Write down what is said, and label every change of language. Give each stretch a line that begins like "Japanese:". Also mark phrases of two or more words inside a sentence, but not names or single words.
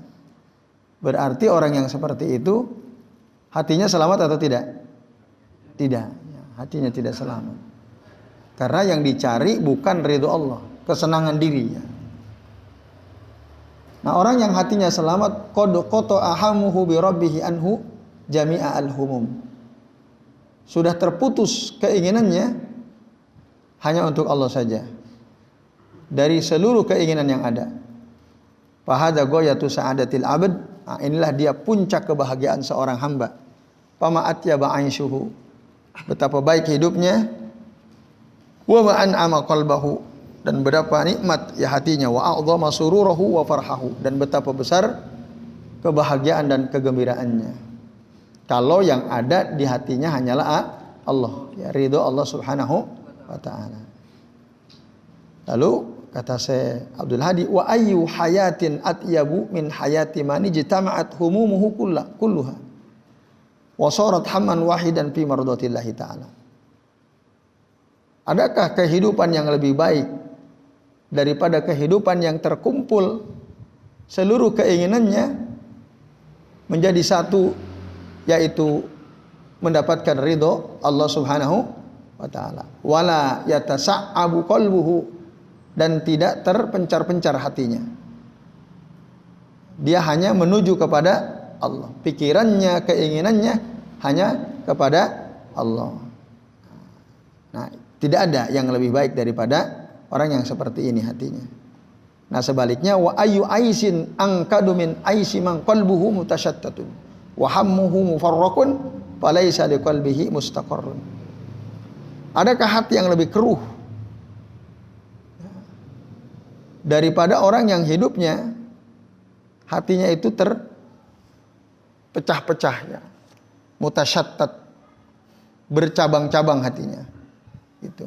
Indonesian: Berarti orang yang seperti itu hatinya selamat atau tidak? Tidak, hatinya tidak selamat. Karena yang dicari bukan ridho Allah, kesenangan dirinya. Nah, orang yang hatinya selamat,
Arabic: قد قطع همه بربه عنه جميع الهموم.
Indonesian: Sudah terputus keinginannya hanya untuk Allah saja dari seluruh keinginan yang ada.
Arabic: فهذا غاية سعادة العبد.
Indonesian: Nah, inilah dia puncak kebahagiaan seorang hamba.
Arabic: فما أطيب عيشه.
Indonesian: Betapa baik hidupnya.
Arabic: وما أنعم قلبه,
Indonesian: dan betapa nikmat hatinya,
Arabic: وأعظم سروره وفرحه,
Indonesian: dan betapa besar kebahagiaan dan kegembiraannya. Kalau yang ada di hatinya hanyalah Allah, ridho Allah
Arabic: سبحانه وتعالى.
Indonesian: Lalu kata
Arabic: Syekh Abdul Hadi, وأي حياة أطيب من حياة من اجتمعت همومه كلها وصارت هما واحدا في مرضاة الله تعالى.
Indonesian: Adakah kehidupan yang lebih baik daripada kehidupan yang terkumpul seluruh keinginannya menjadi satu yaitu mendapatkan ridho Allah
Arabic: سبحانه وتعالى. ولا يتشعب قلبه,
Indonesian: dan tidak terpencar-pencar hatinya. Dia hanya menuju kepada Allah. Pikirannya, keinginannya hanya kepada Allah. Nah, tidak ada yang lebih baik daripada orang yang seperti ini hatinya. Nah, sebaliknya
Arabic: وأي عيش أنكد من عيش من قلبه متشتت وهمه مفرق فليس لقلبه مستقر.
Indonesian: Adakah hati yang lebih keruh daripada orang yang hidupnya hatinya itu terpecah-pecah ya, mutasyattat, bercabang-cabang hatinya gitu.